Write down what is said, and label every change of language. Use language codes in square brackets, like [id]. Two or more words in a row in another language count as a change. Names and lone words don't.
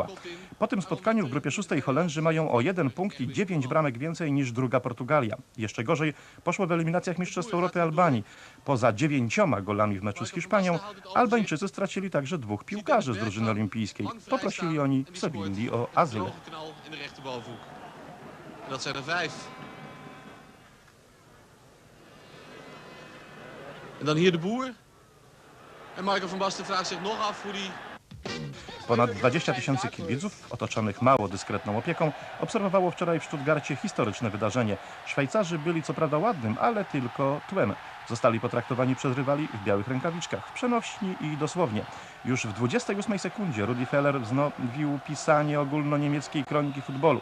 [pl] Po tym spotkaniu w grupie 6 Holendrzy mają o 1 punkt i 9 bramek więcej niż druga Portugalia. Jeszcze gorzej poszło w eliminacjach Mistrzostw Europy Albanii. Poza 9 golami w meczu z Hiszpanią, Albańczycy stracili także 2 piłkarzy z drużyny olimpijskiej. Poprosili oni w Sewilli o azyl. [nl] Dat zijn er 5. En dan hier de Boer. En Marco van Basten vraagt zich nog af hoe die... [pl] Ponad 20 000 kibiców, otoczonych mało dyskretną opieką, obserwowało wczoraj w Stuttgarcie historyczne wydarzenie. Szwajcarzy byli co prawda ładnym, ale tylko tłem. Zostali potraktowani przez rywali w białych rękawiczkach, w przenośni i dosłownie. Już w 28 sekundzie Rudi Feller wznowił pisanie ogólnoniemieckiej kroniki futbolu.